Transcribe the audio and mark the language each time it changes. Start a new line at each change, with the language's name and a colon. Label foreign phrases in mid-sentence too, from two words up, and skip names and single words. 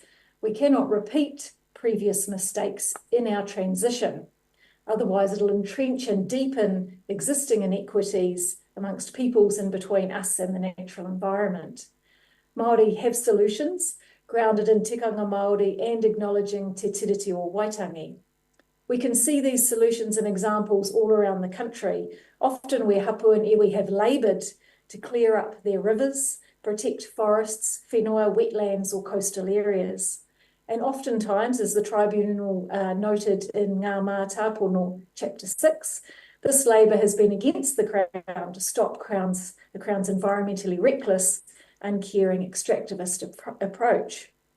English: We cannot repeat previous mistakes in our transition. Otherwise, it'll entrench and deepen existing inequities amongst peoples and between us and the natural environment. Māori have solutions grounded in
Māori: tikanga Māori
English: and acknowledging
Māori: te tiriti o Waitangi.
English: We can see these solutions and examples all around the country, often where hapu and iwi have laboured to clear up their rivers, protect forests, whenua, wetlands or coastal areas. And oftentimes, as the tribunal noted in
Māori: Ngā Mā Tāpono,
English: Chapter 6, this labour has been against the Crown to stop the Crown's environmentally reckless, uncaring, extractivist approach.